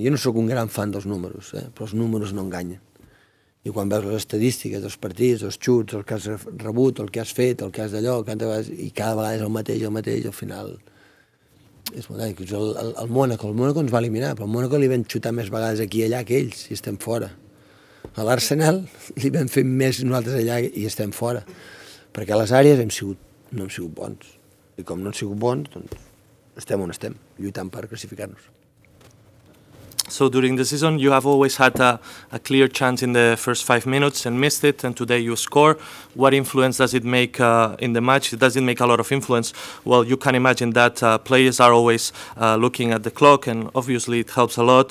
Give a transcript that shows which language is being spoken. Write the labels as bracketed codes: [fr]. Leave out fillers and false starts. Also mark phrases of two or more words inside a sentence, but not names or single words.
[ca] Jo no sóc un gran fan dels números, però els números no enganyen. I quan veus les estadístiques dels partits, els xuts, el que has rebut, el que has fet, el que has d'allò, i cada vegada és el mateix, al final és molt el Mónaco ens va eliminar, però al Mónaco li vam xutar més vegades aquí i allà que ells, i estem fora. A l'Arsenal li vam fer més nosaltres allà i estem fora, perquè a les àrees no hem sigut bons. I com no hem sigut bons, doncs estem on estem, lluitant per classificar-nos. [en] So during the season, you have always had a clear chance in the first 5 minutes and missed it, and today you score. What influence does it make in the match? Does it make a lot of influence? Well, you can imagine that players are always looking at the clock, and obviously it helps a lot.